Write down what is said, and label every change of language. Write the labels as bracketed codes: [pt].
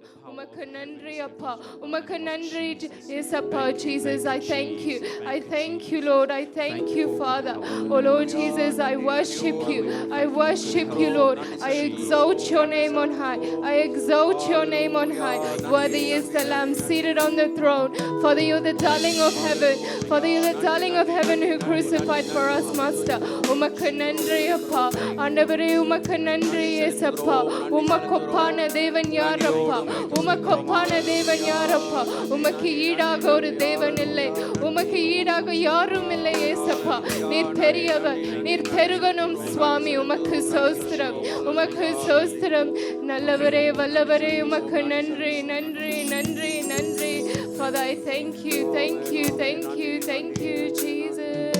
[ta] உமக்கு நன்றி அப்பா, உமக்கு நன்றி இயேசப்பா. [en] Jesus, I thank you. I thank you, Lord. I thank you, Father. Oh Lord Jesus, I worship you. I worship you, Lord. I exalt your name on high. I exalt your name on high. Worthy is the Lamb seated on the throne. Father, you're the darling of heaven. Father, you're the darling of heaven who crucified for us, Master. [ta] உமக்கு நன்றி அப்பா. ஆண்டவரே உமக்கு நன்றி இயேசப்பா. உமக்கொப்பான தேவன் யார் அப்பா? உமக்கொப்பான தேவன் யார் அப்பா? உமக்கு ஈடாக ஒரு தேவன் இல்லை, உமக்கு ஈடாக யாரும் இல்லை இயேசப்பா. நீர் பெரியவர், நீர் பெருகணும் சுவாமி. உமக்கு சோஸ்திரம், உமக்கு சோஸ்திரம். நல்லவரே வல்லவரே உமக்கு நன்றி நன்றி நன்றி நன்றி. [en] Father, I thank you, thank you, thank you, thank you, Jesus.